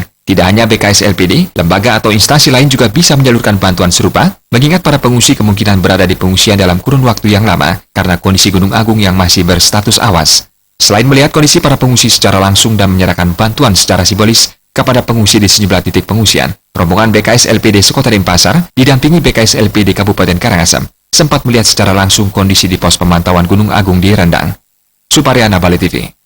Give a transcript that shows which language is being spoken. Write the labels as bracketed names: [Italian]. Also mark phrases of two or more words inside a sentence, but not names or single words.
[Indonesian] Tidak hanya BKS LPD, lembaga atau instansi lain juga bisa menyalurkan bantuan serupa, mengingat para pengungsi kemungkinan berada di pengungsian dalam kurun waktu yang lama karena kondisi Gunung Agung yang masih berstatus awas. Selain melihat kondisi para pengungsi secara langsung dan menyerahkan bantuan secara simbolis kepada pengungsi di sejumlah titik pengungsian, rombongan BKS LPD Kota Denpasar didampingi BKS LPD Kabupaten Karangasem sempat melihat secara langsung kondisi di pos pemantauan Gunung Agung di Rendang. Suparyana, Bali TV.